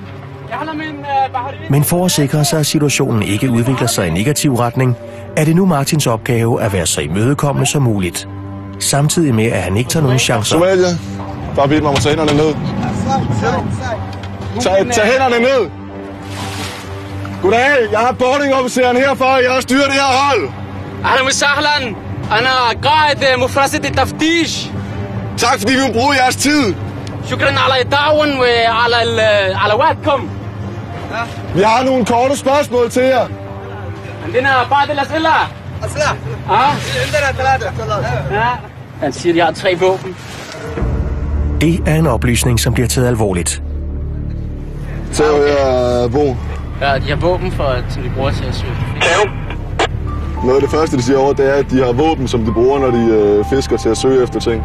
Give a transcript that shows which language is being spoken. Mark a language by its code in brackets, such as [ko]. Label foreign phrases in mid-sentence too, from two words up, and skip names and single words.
[da] Men for at sikre sig, at situationen ikke udvikler sig i negativ retning, er det nu Martins opgave at være så imødekommende som muligt. Samtidig med, at han ikke tager nogen chancer. Somalia, bare bedt mig om at tage hænderne ned. Tag hænderne ned! Goddag, jeg har boardingofficeren herfra, og jeg styrer det her hold. [ar] أهلا وسهلا أنا قائد مفرزة التفتيش. [da] Tak fordi vi vil bruge jeres tid. [ar] شكرا على التعاون وعلى وقتكم. [da] Vi har nogle korte spørgsmål til jer. [ar] عندنا بعض الأسئلة. أسئلة؟ عندنا 3. [da] Han siger, de har 3 våben. Det er en oplysning, som bliver taget alvorligt. Så her, Bo. Ja, de har våben, som de bruger til at søge. Noget af det første, de siger over, det er, at de har våben, som de bruger, når de fisker til at søge efter ting.